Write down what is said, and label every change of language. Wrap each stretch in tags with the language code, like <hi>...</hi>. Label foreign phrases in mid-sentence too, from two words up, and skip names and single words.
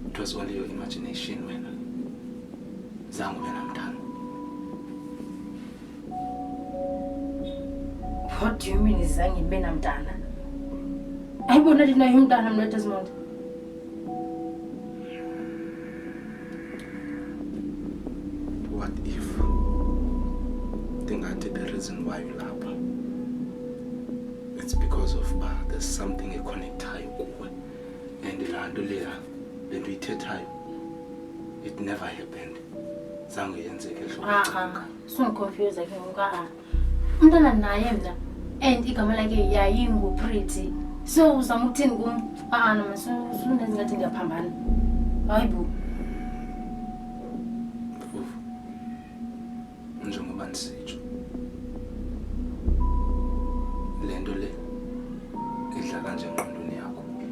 <en>was only your imagination wena.</en> <xh>Zange ube namntana.</xh> <en>What do you mean</en> <zu>izange ngibe namntana?</zu> <xh>Ayibona lina yomntana mna Desmond.</xh> <en>What if Tingathi the reason why you lapha? It's because of there's something</en> <xh>connectayo kuwe. And lanto leya lento ithethayo.</xh> <en>It never happened.</en> <xh>Zange yenzeke hlobo.</xh> <en>So confused</en> <xh>ke ngoka. Umntana naye mina and igama lakhe yayingu Pretty. So uzama ukuthini kum? Noma sunenza ngathi ngiyaphambana. Hayibo. Njengoba nisitsho. Lento le idlala nje engqondweni yakho.</xh>